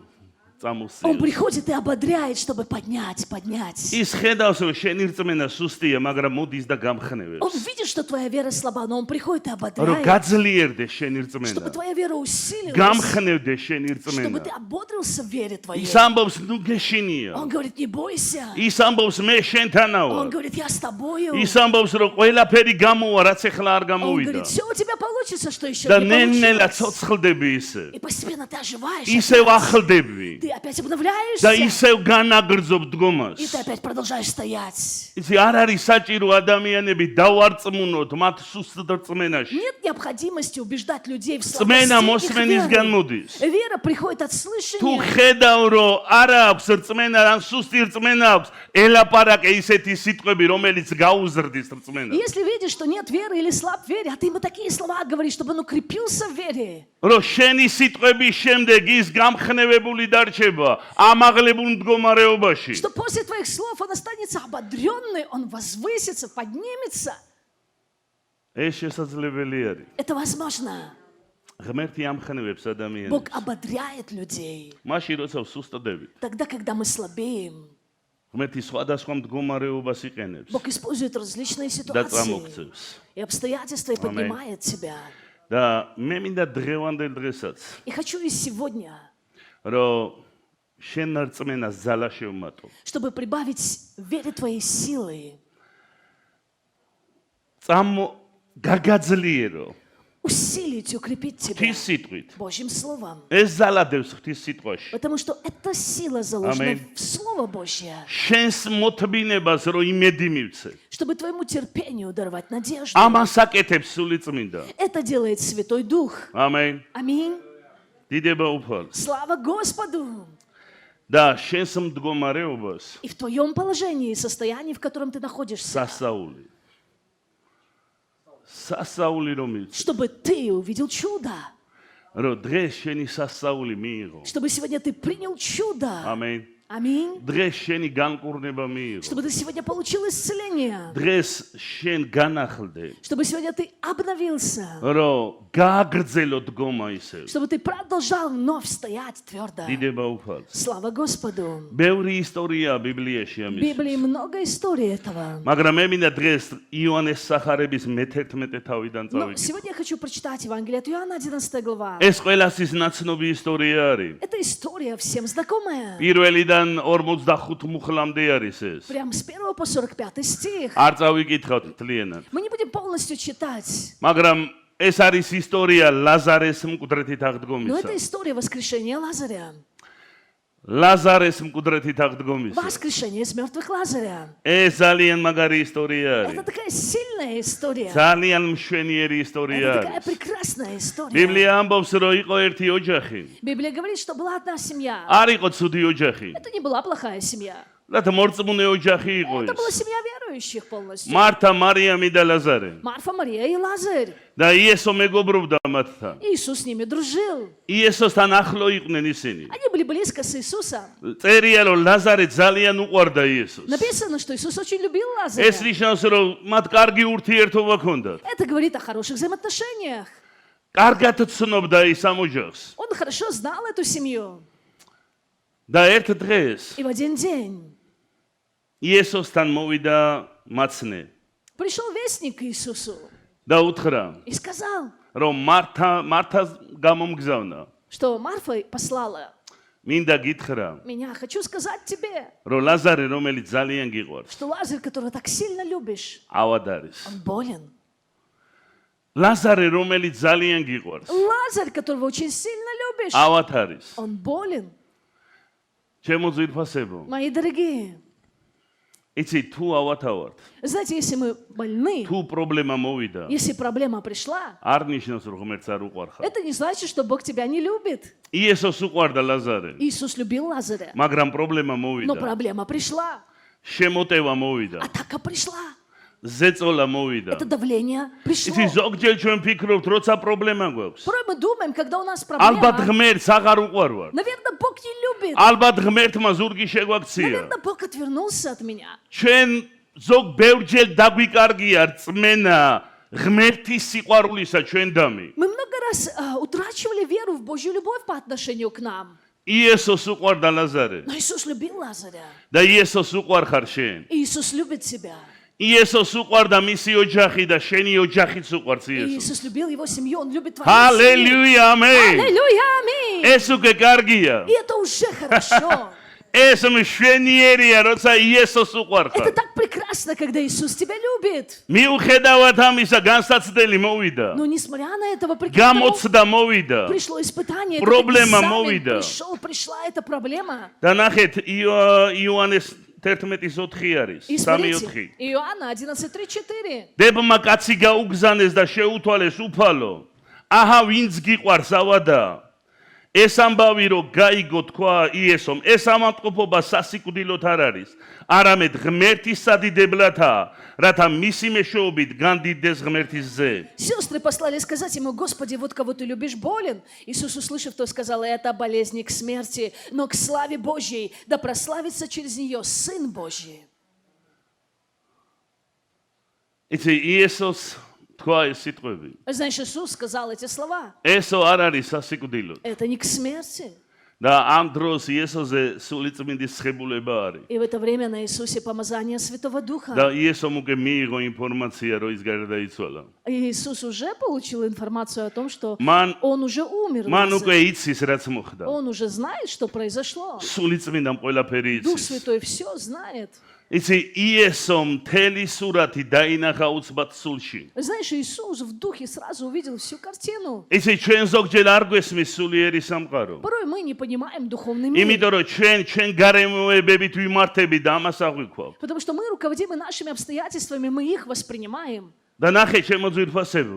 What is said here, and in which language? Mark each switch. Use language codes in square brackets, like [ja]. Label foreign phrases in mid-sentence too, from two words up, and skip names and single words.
[ru] Он [ka] წამოსწიოს. [ru] приходит и ободряет, чтобы поднять. [ka] ის ხედავს, რომ შენი რწმენა სუსტია, მაგრამ მოდის და [ru] Он [ka] გამხნევებს. [ru] видит, что твоя вера слаба, но он приходит и [ka] რომ [ru] ободряет, [ka] გაძლიერდეს შენი [ru] чтобы [ka] რწმენა. [ru] твоя вера усилилась, [ka] გამხნევდეს შენი [ru] чтобы [ka] რწმენა. [ru] ты ободрился в вере твоей. [ka] ის ამბობს, ნუ გეშინია. [ru] Он говорит, не бойся. [ka] ის ამბობს, მე შენთანაა. [ru] Он говорит, я с тобою. [ka] ის ამბობს, რომ ყველაფერი გამოვა, რაც ეხლა არ [ru] Он [ka] გამოვიდა. [ru] говорит, все у тебя получится, что еще [ka] და [ru] не [ka] ნენელა [ru] получилось. [ka] ცოცხლდები ისე. [ru] И постепенно ты оживаешь. [ka] ისევ [ru] опять. [ka] ახლდები. [ru] Ты опять [ka] და [ru] обновляешься. [ka] ისევ განაგრძობ დგომას. [ru] И ты опять продолжаешь стоять. [ka] იცი არ არის საჭირო ადამიანები დავარწმუნოთ მათ სუსტ რწმენაში. [ru] Нет необходимости убеждать людей в [ka] რწმენა [ru] слабости их [ka] მოსმენისგან [ru] веры. [ka] მოდის. [ru] Вера приходит от [ka] თუ [ru] слышания. [ka] ხედავ რომ არ აქვს რწმენა, ან სუსტი რწმენა აქვს, ელაპარაკე ისეთი სიტყვები, რომელიც გაუზრდის რწმენას. [ru] Если видишь, что нет веры или слаб в вере, а ты ему такие слова говоришь, чтобы он укрепился в вере. [ka] რომ შენი სიტყვების შემდეგ ის გამხნევებული დარჩება ამაღლებულ მდგომარეობაში. [ru] Что после твоих слов он останется ободренный, он возвысится, поднимется. [ka] ეს შესაძლებელი არის. [ru] Это возможно. [ka] ღმერთი ამხნევებს ადამიანებს. [ru] Бог ободряет людей. [ka] მაშინ როცა ვსუსტდებით, [ru] Тогда, когда мы слабеем, [ka] ღმერთი სხვადასხვა მდგომარეობას იყენებს [ru] Бог использует различные [ka] და [ru] ситуации [ka] წამოქცევს. [ru] и обстоятельства и поднимает тебя. [ka] და მე მინდა დღევანდელ დღესაც, [ru] И хочу и сегодня, [ka] რომ შენ რწმენას ძალა შევმატო. [ru] чтобы прибавить вере твоей силы, [ka] გაგაძლიერო [ru] усилить, укрепить тебя [ka] ღვთის სიტყვით. [ru] Божьим Словом. [ka] ეს ძალა დევს ღვთის სიტყვაში. [ru] Потому что эта сила заложена Аминь. в Слово Божье, [ka] შენს მოთბინებას რო იმედი მივცე. [ru] чтобы твоему терпению даровать надежду. [ka] ამას აკეთებს სული წმინდა. [ru] Это делает Святой Дух. [ka] ამენ. [ru] Аминь. [ka] დიდება უფალს. [ru] Слава Господу! [ka] და შენს მდგომარეობას [ru] И в твоем положении, состоянии, в котором ты находишься, [ka] სასაული. სასაული რომ მივცე. [ru] чтобы ты увидел чудо, [ka] რომ დღეს შენი სასაული მიიღო. [ru] чтобы сегодня ты принял чудо. [ka] ამენ. [ru] Аминь. [ka] დღეს შენი განკურნება მიიღო. [ru] Чтобы ты сегодня получил исцеление. [ka] დღეს შენ განახლდე. [ru] Чтобы сегодня ты обновился. [ka] რომ გააგრძელო დგომა ისევ. [ru] Чтобы ты продолжал вновь стоять твердо. [ka] დიდება უფალს. [ru] Слава Господу! [ka] ბევრი ისტორია ბიბლიაში [ru] В [ka] ამის. [ru] Библии много историй этого. [ka] მაგრამ მე მინდა დღეს იოანეს სახარების მე-11 თავიდან [ru] Но [ka] წავიდე. [ru] сегодня я хочу прочитать Евангелие от Иоанна, 11 глава. [ka] ეს ყველასის ნაცნობი ისტორია არის. [ru] Это история всем знакомая. [ka] პირველიდან 45 მუხლამდე არის ეს. [ru] Прям с 1 по 45 стих. [ka] არ წავიკითხავთ მთლიანად. [ru] Мы не будем полностью читать. [ka] მაგრამ ეს არის ისტორია ლაზარეს მკვდრეთით [ru] Но [ka] აღდგომისა. [ru] это история воскрешения Лазаря. [ka] ლაზარეს მკვდრეთით აღდგომისა. [ru] Воскрешение из мертвых Лазаря. [ka] ეს ძალიან მაგარი ისტორია [ru] Это [ka] არის. [ru] такая сильная история. [ka] ძალიან მშვენიერი ისტორია [ru] Это такая [ka] არის. [ru] прекрасная история. [ka] ბიბლია ამბობს, რომ იყო ერთი ოჯახი. [ru] Библия говорит, что была одна семья. [ka] არ იყო ცუდი ოჯახი. [ru] Это не была плохая семья. [ka] რათა მორწმუნე оჯახი იყო [ru] Это была [ka] ეს. [ru] семья верующих полностью. [ka] მართა, მარიამი და ლაზარე. [ru] Марфа, Мария и Лазарь. [ka] და იესო მეგობრობდა მათთან. [ru] Иисус с ними дружил. [ka] იესოსთან ახლო იყვნენ ისინი. [ru] Они были близко с Иисусом. [ka] წერია, რომ ლაზარე ძალიან უყვარდა იესოს. [ru] Написано, что Иисус очень любил [ka] ეს [ru] Лазаря. [ka] ნიშნავს, რომ მათ კარგი ურთიერთობა ჰქონდათ. [ru] Это говорит о хороших взаимоотношениях. [ka] კარგად ცნობდა ის ამ ოჯახს. [ru] Он хорошо знал эту семью. [ka] და ერთ დღეს [ru] И в один день [ka] იესოსთან მოვიდა მაცნე [ru] пришел вестник к Иисусу [ka] და უთხრა, [ru] и сказал, [ka] რომ მართას გამომგზავნა. [ru] что Марфа послала [ka] მინდა გითხრა, [ru] меня. Хочу сказать тебе, [ka] რომ ლაზარე, რომელიც ძალიან გიყვარს, [ru] что Лазарь, которого так сильно любишь, [ka] ავად არის. [ru] он болен. [ka] ლაზარე, რომელიც ძალიან გიყვარს, [ru] Лазарь, которого очень сильно любишь, [ka] ავად არის. [ru] он болен. [ka] ჩემო ძვირფასებო, [ru] Мои дорогие, [ka] იცი თუ ავათავართ, [ru] знаете, если мы больны, [ka] თუ პრობლემა მოვიდა, [ru] если проблема пришла, [ka] არ ნიშნავს, რომ ღმერთს არ უყვარხარ. [ru] это не значит, что Бог тебя не любит. [ka] იესოს უყვარდა ლაზარე, [ru] Иисус любил Лазаря, [ka] მაგრამ პრობლემა [ru] но [ka] მოვიდა, [ru] проблема пришла, [ka] შემოტევა მოვიდა, [ru] атака пришла, [ka] ზეწოლა მოვიდა. [ru] это давление пришло. [ka] იცი ზოგჯერ ჩვენ ფიქრობთ, როცა პრობლემა გვაქვს, [ru] Порой мы думаем, когда у нас [ka] ალბათ [ru] проблема, [ka] ღმერთს აღარ უყვარვარ. [ru] наверное, Бог не любит, [ka] ალბათ ღმერთმა ზურგი შეგვაქცია. [ru] наверное, Бог отвернулся от меня. [ka] ჩვენ ზოგ ბევრჯერ დაგვიკარგია რწმენა ღმერთის სიყვარულისა ჩვენდამი. [ru] Мы много раз утрачивали веру в Божью любовь по отношению к нам. [ka] იესოს უყვარდა ლაზარე [ru] Но Иисус любил Лазаря. [ka] და იესოს უყვარხარ შენ. [ru] Иисус любит тебя. [ka] იესოს уყვარდა მისი ოჯახი და შენი ოჯახიც უყვარს [ru] И [ka] იესოს. [ru] Иисус любил его семью, Он любит твою семью. [ka] ჰალელუია, ამენ. [ru] Аллилуйя, аминь. [ka] ეს უკვე კარგია. [ru] И это уже хорошо. [ka] ეს მშვენიერია, როცა იესოს [ru] Это [ka] უყვარხარ. [ru] так прекрасно, когда Иисус тебя любит. [ka] მიუხედავად ამისა, განსაცდელი მოვიდა. [ru] Но несмотря на этого прекрасного, [ka] გამოცდა მოვიდა. [ru] пришло испытание, Проблема этот экзамен [ka] мовида. [ru] пришла эта проблема. [ka] და ნახეთ იოანეს 11:4 არის, [ru] И 3:4. смотрите, Иоанна 11:3-4. [ka] დებმა კაცი გაუგზანეს და შეუთვალეს უფალო. აჰა, ვინც გიყვარს ავადა. ეს ამბავი რო გაიგო თქვა იესომ, ეს ამატყოფობა სასიკვდილოდ არ არის, არამედ ღმერთის სადიდებლათაა, რათა მისი მეშვეობით განდიდეს ღმერთის ზე. [ru] Сестры послали сказать ему: Господи, вот кого ты любишь, болен. Иисус, услышав, то сказал: это болезнь не к смерти, но к славе Божьей, да прославится через нее Сын Божий. [ka] იცი იესოს თქვა ეს სიტყვები. [ru] Знаешь, Иисус сказал эти слова. [ka] ესო არ არის სასიკვდილო. [ru] Это не к смерти. [ka] და ამ დროს იესოზე სულიწმინდის ხებულება არის. [ru] И в это время на Иисусе помазание Святого Духа. [ka] და იესომ უკვე მიიღო ინფორმაცია, რომ ის გარდაიცვალა. [ru] И Иисус уже получил информацию о том, что [ka] მან [ru] Он уже умер. [ka] მან უკვე იცის რაც მოხდა. [ru] Он уже знает, что произошло. [ka] სულიწმინდამ ყველაფერი [ru] Дух [ka] იცის. [ru] Святой все знает. [ka] იცი იესომ მთელი სურათი დაინახა უცბად სულში. [ru] Знаешь, Иисус в духе сразу увидел всю картину. [ka] იცი ჩვენ ზოგჯერ არ გვესმის სულიერი სამყარო. [ru] Порой мы не понимаем духовный мир. [ka] იმიტომ რომ ჩვენ გარემოებებით ვიმართები და ამას აღვიქვავ. [ru] Потому что мы руководимы нашими обстоятельствами, мы их воспринимаем. [ka] და ნახე ჩემო ძვირფასებო.